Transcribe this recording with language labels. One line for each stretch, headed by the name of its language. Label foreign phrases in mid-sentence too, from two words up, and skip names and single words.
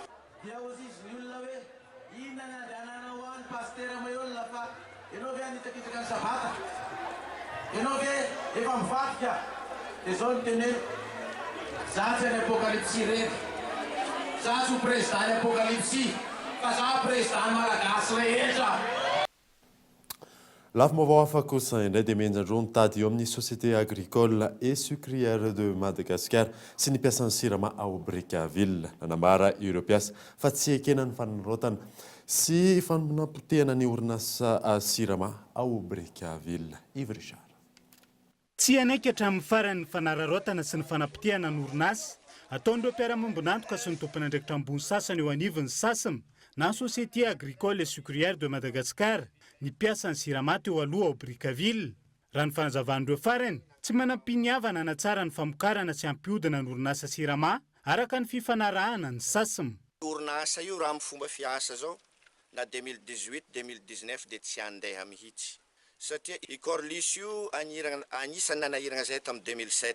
Malagasy: Ianao ve efa mivadika dia zao ny teneno zatsy any apokalypsy rehetra zatsy ho président ny apokalypsy fa za président malagasy rehetra. Lafim-baovao hafa kosa indray dia mienjandro mitady eo amin'ny société agricole et sucrière de Madagascar sy ny mpiasan'ny sirama ao Brickaville. Nanambara ireo mpiasa fa tsy ekena ny fanarotana sy fanapotehana ny orinasa sirama ao Brickaville. Yves Richard. Tsy anaiky hatramin'ny farany fanararotana sy ny fanapotehana ny orinasa ataon'ireo mpiara-mambonantoka sy ny tompon'andraikitra ambony sasany eo anivon'ny sasany na société agricole et sucrière de Madagascar ny mpiasan'ny sirama teo aloha ao Brickaville. Raha ny fanazavan'ireo farany tsy manampiniavana hanatsara ny famokarana sy hampihodina ny orinasa sirama araka ny fifanarahana ny sasany. Orinasa io raha amin'ny fomba fiasa zao na 2018-2019 dia tsy andeha mihitsy satria i Corliss io anisany nanahirana zay tamin'ny 2007